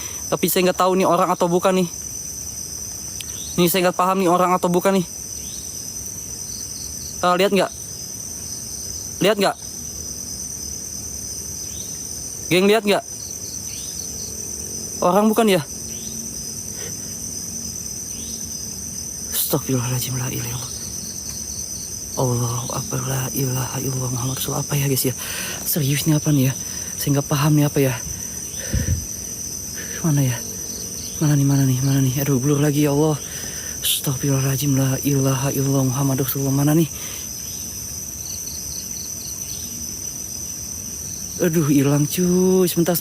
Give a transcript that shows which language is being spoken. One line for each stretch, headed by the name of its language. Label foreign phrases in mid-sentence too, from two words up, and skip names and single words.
Indonesian: Tapi saya nggak tahu nih orang atau bukan nih. Ini saya nggak paham nih orang atau bukan nih. Lihat nggak? Lihat nggak? Geng, lihat nggak? Orang bukan ya? Astagfirullahaladzim,
Arabic: لا إله إلا الله. الله أكبر، لا إله إلا الله محمد رسول الله.
Indonesian: Apa ya guys ya? Serius nih apa nih ya? Saya nggak paham nih apa ya? Mana ya? Mana nih? Aduh, blur lagi ya Allah.
Arabic: أستغفر الله العظيم، لا إله إلا الله محمد رسول الله.
Indonesian: Mana nih? Aduh, hilang cuy. Sebentar.